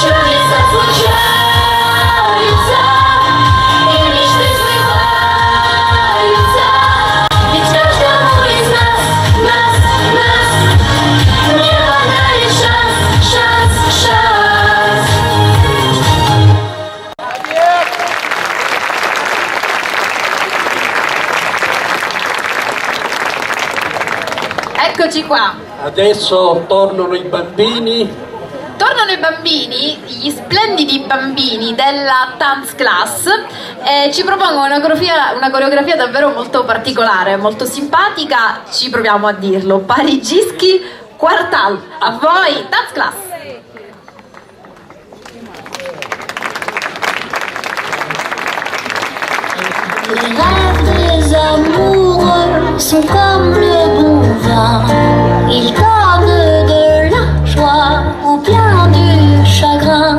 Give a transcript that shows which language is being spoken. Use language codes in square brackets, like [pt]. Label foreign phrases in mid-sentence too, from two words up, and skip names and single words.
[ru] Чудеса случаются, и мечты сбываются. Ведь каждому из нас небо дарит шанс, шанс, шанс. [it] Eccoci qua. Adesso tornano i bambini. Tornano i bambini, gli splendidi bambini della Dance Class, e ci propongono una coreografia davvero molto particolare, molto simpatica, ci proviamo a dirlo. Parigischi Quartal. A voi, Dance Class! [fr] Les rêves des amoureux sont comme le bon vin. Ils donnent de la joie ou bien du chagrin.